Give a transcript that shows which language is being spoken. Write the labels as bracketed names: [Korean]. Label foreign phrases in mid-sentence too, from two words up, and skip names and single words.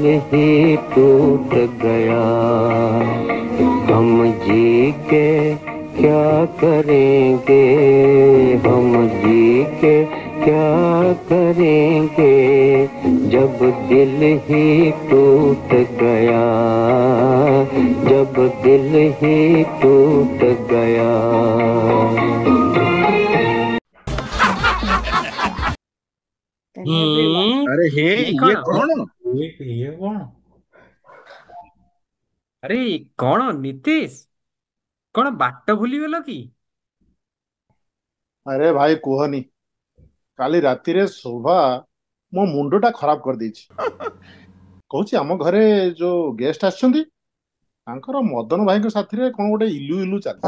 [Hindi] ही टूट गया, हम जी के क्या करेंगे, हम जी के क्या करेंगे, जब दिल ही टूट गया, जब दिल ही टूट गया। अरे हे ये कौन? ये कौन? [Odia] ଆରେ କଣ ନୀତିଶ, କଣ ବାଟ ଭୁଲିଗଲ କି? ଆରେ ଭାଇ କୁହନି, କାଲି ରାତିରେ ଶୋଭା ମୋ ମୁଣ୍ଡଟା ଖରାପ କରିଦେଇଛି। କହୁଛି ଆମ ଘରେ ଯୋଉ ଗେଷ୍ଟ ଆସିଛନ୍ତି ତାଙ୍କର ମଦନ ଭାଇଙ୍କ ସାଥିରେ କଣ ଗୋଟେ ଇଲୁ ଇଲୁ ଚାଲିଛି।